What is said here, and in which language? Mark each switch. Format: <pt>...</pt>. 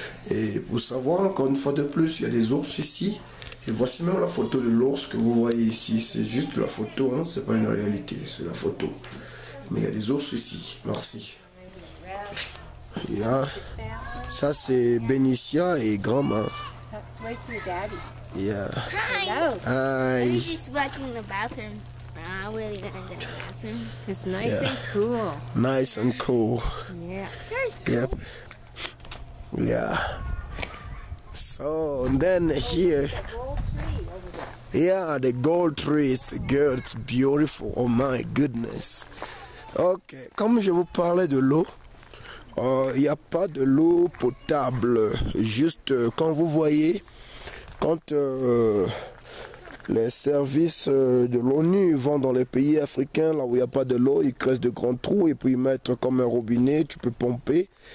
<fr>Et pour savoir, encore une fois de plus, il y a des ours ici. Et voici même la photo de l'ours que vous voyez ici. C'est juste la photo, hein, c'est pas une réalité, c'est la photo. Mais il y a des ours ici. Merci. Yeah. Ça, c'est Benicia et Grandma.</fr> <en>Where's your daddy? Yeah. Hello. Hi. He's just watching the bathroom. I'm really gonna go to the bathroom. It's nice Yeah. and cool. Nice and cool. Yes. Yep. Yeah. So, and then here. Yeah, the gold tree is good. It's beautiful. Oh my goodness. Ok.</en> <fr>Comme je vous parlais de l'eau, il n'y a pas de l'eau potable. Juste quand vous voyez, quand les services de l'ONU vont dans les pays africains, là où il n'y a pas de l'eau, ils creusent de grands trous et puis ils mettent comme un robinet, tu peux pomper.</fr>